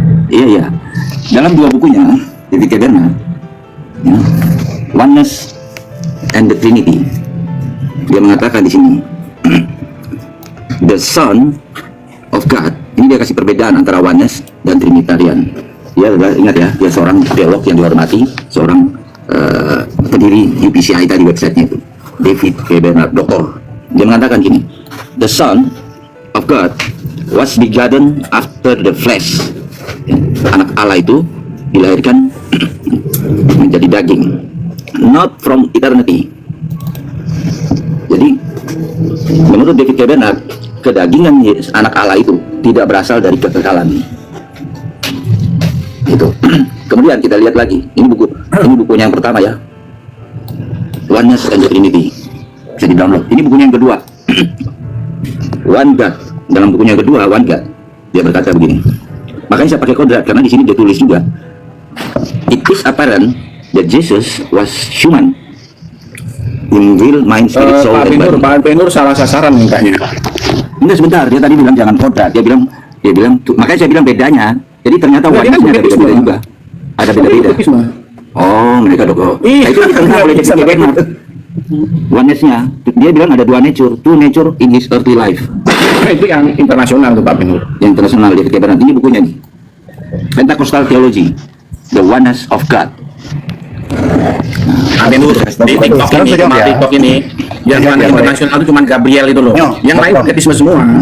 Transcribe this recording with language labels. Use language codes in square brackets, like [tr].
[id] Iya. Dalam 2 bukunya, David K. Bernard, ya, Oneness and the Trinity, dia mengatakan di sini, [en] the Son of God. [id] Ini dia kasih perbedaan antara Oneness dan Trinitarian. Dia adalah, ingat ya, dia seorang teolog yang dihormati, seorang pendiri UPCI tadi websitenya itu, David K. Bernard, doktor. Dia mengatakan gini, [en] the Son of God was begotten after the flesh. [id] Anak Allah itu dilahirkan menjadi daging, [en] not from eternity. [id] Jadi menurut David K. Bernard, kedagingan anak Allah itu tidak berasal dari kekekalan. Itu. Kemudian kita lihat lagi, ini bukunya yang pertama ya, Oneness and the Trinity, bisa di-download. Ini bukunya yang kedua, One God. Dalam bukunya yang kedua, One God, dia berkata begini. Makanya saya pakai kodrat karena di sini dia tulis juga. [en] It is apparent that Jesus was human in will, mind, spirit, soul, and body. [id] Pak Penur salah sasaran mintanya. Enggak, sebentar, dia tadi bilang jangan kodrat. Dia bilang makanya saya bilang bedanya. Jadi ternyata Oneness ada beda-beda juga. Ada beda-beda. Oh, mereka dok. Nah, itu ditentang oleh David K. Bernard. Oneness-nya, dia bilang ada [en] 2 nature, 2 nature in his earthly life. [id] Itu yang internasional tuh Pak Penur. Yang internasional David K. Bernard. Ini bukunya nih, Pentecostal Theology, The Oneness of God. Pak Penur, di TikTok ini, cuma TikTok ini, yang internasional itu cuma Gabriel itu loh. Yang lain paketisme semua.